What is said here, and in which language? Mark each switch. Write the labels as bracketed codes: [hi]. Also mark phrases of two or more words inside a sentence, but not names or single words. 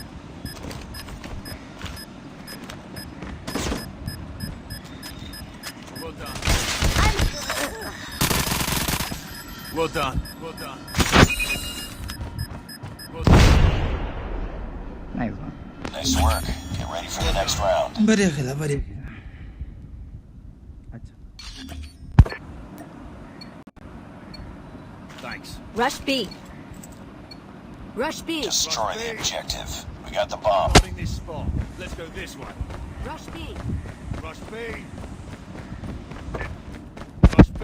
[en] Well done. Well done. Well done. Well done. नाइस Nice work. Get ready for the next round. [hi] बढ़िया खेला अच्छा [en] Thanks. Rush B. Rush B. Destroy the objective. We got the bomb. Guarding this spot. Let's go this way. Rush B. Rush B. Rush B.